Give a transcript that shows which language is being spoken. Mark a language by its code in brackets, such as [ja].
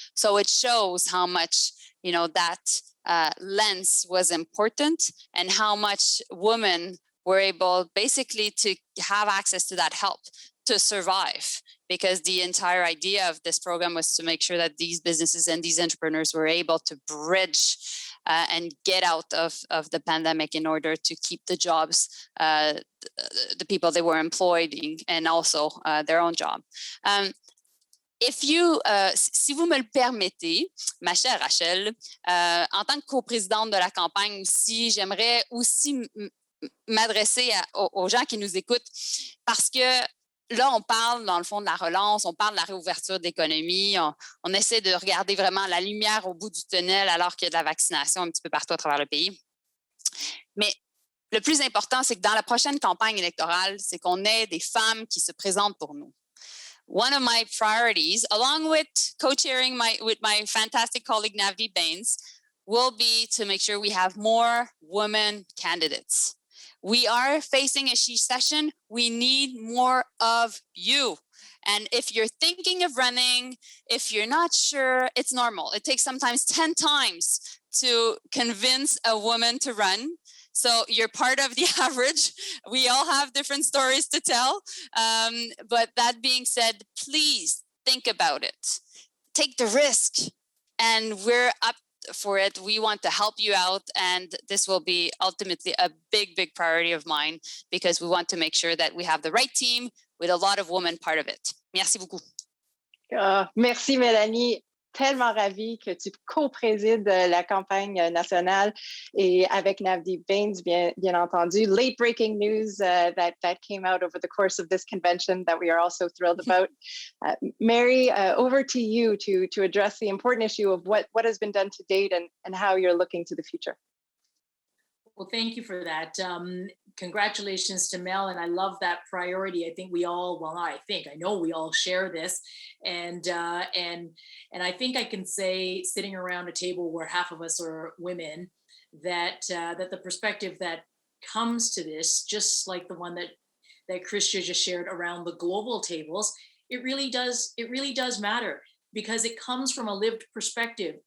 [en] So it shows how much, that lens was important and how much women were able basically to have access to that help to survive, because the entire idea of this program was to make sure that these businesses and these entrepreneurs were able to bridge and get out of the pandemic in order to keep the jobs, the people they were employed in, and also their own job. [fr] Si vous me le permettez, ma chère Rachel, en tant que coprésidente de la campagne aussi, j'aimerais aussi m'adresser aux gens qui nous écoutent, parce que là, on parle, dans le fond, de la relance, on parle de la réouverture de l'économie, on essaie de regarder vraiment la lumière au bout du tunnel alors qu'il y a de la vaccination un petit peu partout à travers le pays. Mais le plus important, c'est que dans la prochaine campagne électorale, c'est qu'on ait des femmes qui se présentent pour nous. [en] One of my priorities, along with co-chairing with my fantastic colleague Navdeep Bains, will be to make sure we have more women candidates. We are facing a she-cession. We need more of you. And if you're thinking of running, if you're not sure, it's normal. It takes sometimes 10 times to convince a woman to run. So you're part of the average. We all have different stories to tell. But that being said, please think about it. Take the risk. And we're up for it. We want to help you out. And this will be ultimately a big, big priority of mine because we want to make sure that we have the right team with a lot of women part of it. [fr] Merci beaucoup. Merci, Mélanie. Tellement ravie que tu co-présides la campagne nationale et avec Navdeep Bains, bien entendu. [en] Late breaking news that came out over the course of this convention that we are also thrilled about. Mary, over to you to address the important issue of what has been done to date and how you're looking to the future. Well, thank you for that. Congratulations to Mel, and I love that priority. I think we all, well, I know we all share this, and I think I can say, sitting around a table where half of us are women, that the perspective that comes to this, just like the one that Chrystia just shared around the global tables, it really does matter because it comes from a lived perspective.